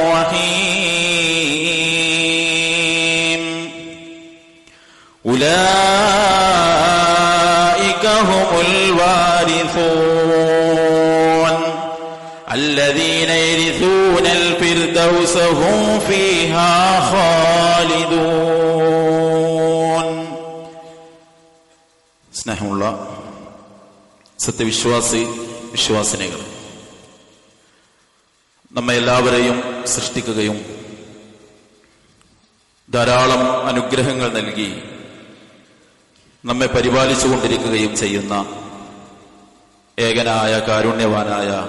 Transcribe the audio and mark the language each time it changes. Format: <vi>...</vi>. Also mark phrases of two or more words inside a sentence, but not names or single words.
<ar>الرحيم أولئك هم الوارثون الذين يرثون الفردوس هم فيها خالدون.</ar> <ml>സ്നേഹമുള്ള വിശ്വാസിനികൾ, നമ്മെ എല്ലാവരെയും സൃഷ്ടിക്കുകയും ധാരാളം അനുഗ്രഹങ്ങൾ നൽകി നമ്മെ പരിപാലിച്ചുകൊണ്ടിരിക്കുകയും ചെയ്യുന്ന ഏകനായ കാരുണ്യവാനായ</ml>